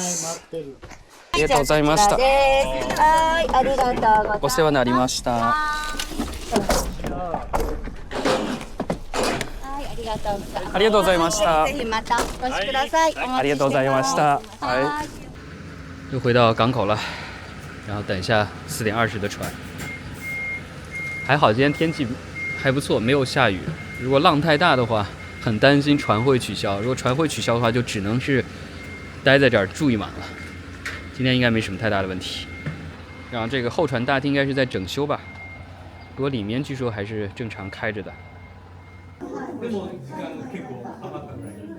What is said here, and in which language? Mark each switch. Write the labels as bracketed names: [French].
[Japanese] す。待ってる。ありがとうございました。はい、ありがとうございます。お世話になりました。はい、ありがとうございます。ありがとうございました。ぜひまたお越しください。ありがとうございました。はい。 [Chinese] 又回到港口了，然后等一下4点20的船。还好今天天气还不错，没有下雨。如果浪太大的话，很担心船会取消。如果船会取消的话，就只能是待在这儿住一晚了。今天应该没什么太大的问题。然后这个候船大厅应该是在整修吧，不过里面据说还是正常开着的。 [Japanese] でも時間が結構余ったぐらい。